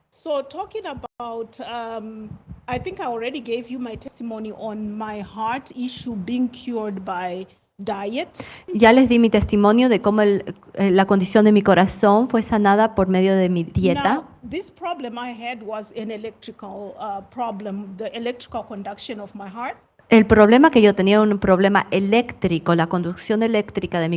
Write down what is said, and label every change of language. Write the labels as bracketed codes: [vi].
[en] So talking about, I think I already gave you my testimony on my heart issue being cured by diet. [es] Ya les di mi testimonio de cómo la condición de mi corazón fue sanada por medio de mi dieta. [en] Now, this problem I had was an electrical problem, the electrical conduction of my heart. [es] El problema que yo tenía un problema eléctrico, la conducción eléctrica de mi